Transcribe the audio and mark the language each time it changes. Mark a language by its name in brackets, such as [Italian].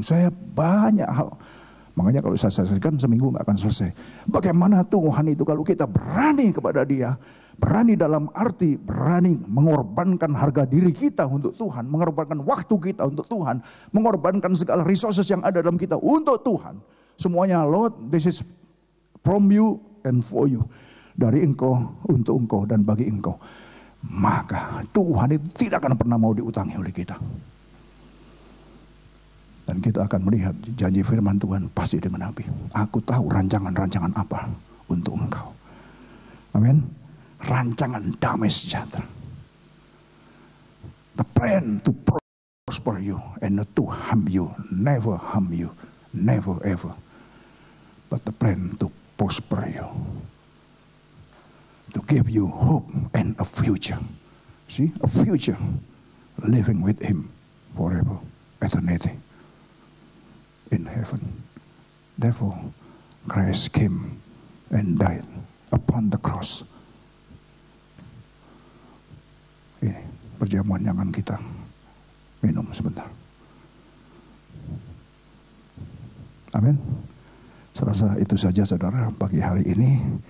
[Indonesian] Saya banyak hal. Makanya kalau saya selesaikan seminggu nggak akan selesai. Bagaimana Tuhan itu kalau kita berani kepada Dia, berani dalam arti berani mengorbankan harga diri kita untuk Tuhan, mengorbankan waktu kita untuk Tuhan, mengorbankan segala resources yang ada dalam kita untuk Tuhan. Semuanya, [English] Lord, this is from you and for you. [Indonesian] Dari engkau, untuk engkau, dan bagi engkau. Maka Tuhan itu tidak akan pernah mau diutangi oleh kita. Dan kita akan melihat janji firman Tuhan pasti digenapi. Aku tahu rancangan-rancangan apa untuk engkau. Amin. Rancangan damai sejahtera. [English] The plan to prosper you and not to harm you. Never harm you. Never ever. But the plan to prosper you. To give you hope and a future. See, a future. Living with Him forever. Eternity. In heaven. Therefore, Christ came and died upon the cross. [Indonesian] Ini perjamuan yang akan kita minum sebentar. Amin. Saya rasa itu saja saudara pagi hari ini.